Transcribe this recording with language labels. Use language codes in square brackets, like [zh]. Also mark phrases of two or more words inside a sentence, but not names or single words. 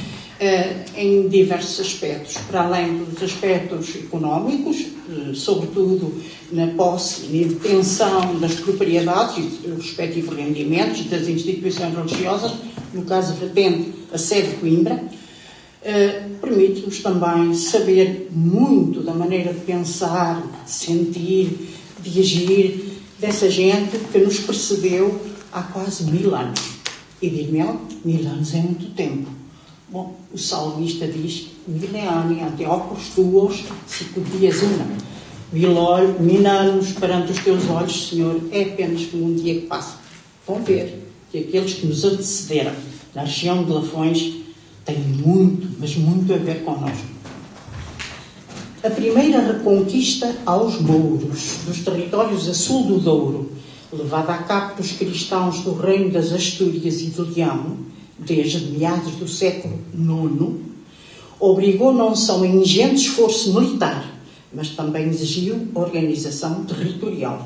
[pt] em diversos aspectos, para além dos aspectos económicos, sobretudo na posse e na detenção das propriedades e dos respectivos rendimentos das instituições religiosas, no caso vertente a sede de Coimbra, permite-nos também saber muito da maneira de pensar, de sentir, de agir dessa gente que nos precedeu há quase 1000 anos. E digo-me, 1000 anos é muito tempo. Bom, o salmista diz, [la] mileani ante ocos tuos, sicut dies una. [pt] 1000 anos perante os teus olhos, Senhor, é apenas como um dia que passa. Vão ver que aqueles que nos antecederam na região de Lafões têm muito, mas muito a ver connosco. A primeira reconquista aos mouros dos territórios a sul do Douro, levada a cabo dos cristãos do reino das Astúrias e do Leão, desde meados do século IX, obrigou não só um ingente esforço militar, mas também exigiu organização territorial.